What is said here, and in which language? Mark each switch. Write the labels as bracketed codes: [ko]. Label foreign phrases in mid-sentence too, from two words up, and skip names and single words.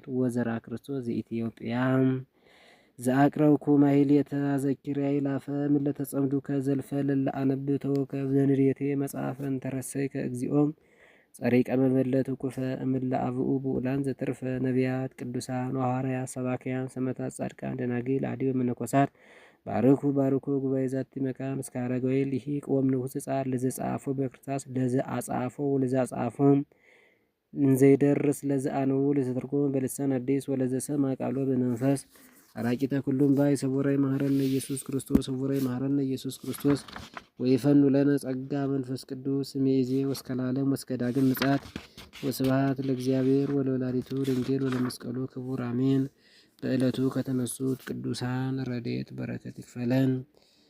[gez] ወዘራ ክርስቶስ ዘኢትዮጵያ። ዘአቅረብኩ ማሕሌተ ዘኪርያ ይላፈ ምለተ ጸምዱከ ዘልፈ ለለአነብብ ተወከፍ ዘንዴቴ መጽሐፈን ተረሰይከ እግዚኦም ጸሪቀ መበለት ኩፈ እምለ አብኡ ብኡላን ዘተርፈ ነቢያት ቅዱሳን ሐዋርያት ሰባክያን ሰማዕታት ጻድቃን ደናግል አዲው መነኮሳት ባርኩ ጉባኤ ዛቲ መካን እስከ አረጋዊ ልሂቅ ወምንዑስ ሕፃን ለዘጻፎ በክርታስ ለዘአጻፎ ለዘአጻፎም እንዘይደርስ ለዘአንቡ ለዘተርጎመ በልሳን አዲስ ወለዘሰማ ቃሎ በመንፈስ አራቂተ ኩሉም ባይ ሰውራይ መሐረነ ኢየሱስ ክርስቶስ ሰውራይ መሐረነ ኢየሱስ ክርስቶስ ወይፈኑ ለነ ጸጋ መንፈስ ቅዱስ እምይእዜ ወእስከ ለዓለም ወእስከ ዳግም ምጽአት ወስብሐት ለእግዚአብሔር ወለወላዲቱ ድንግል ወለመስቀሉ ክቡር አሜን። [am] በዕለቱ ከተነሱት ቅዱሳን ረድኤት በረከት ይክፈለን።